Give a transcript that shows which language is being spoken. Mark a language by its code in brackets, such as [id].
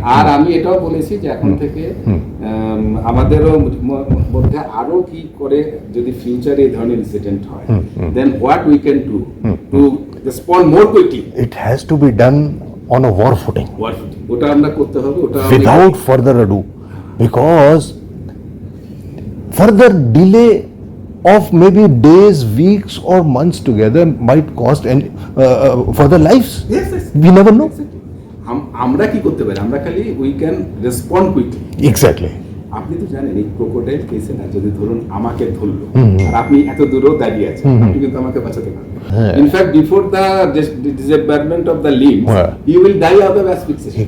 [bn] আর আমি এটাও বলেছি যে এখন থেকে আমাদেরও মধ্যে আরো কি করে যদি ফিউচারে এই ধরনের ইনসিডেন্ট হয়, [en] then what we can do to respond more quickly, it has to be done on a war footing, [bn] ওটা আমরা করতে হবে, ওটা [en] without further ado, because further delay of maybe days, weeks or months together might cost and further lives. Yes. We never know. [bn] আমরা কি করতে পারি, আমরা খালি [en] We can respond quickly. Exactly. [bn] আপনি তো জানেন এই ক্রোকোডাইল কেসে না যদি ধরুন আমাকে ধরলো আর আপনি এত দূরেও দাঁড়িয়ে আছেন, আপনি কিন্তু আমাকে বাঁচাতে পারবেন, in fact [en] Before the disappointment of the limb you will die out of asphyxiation.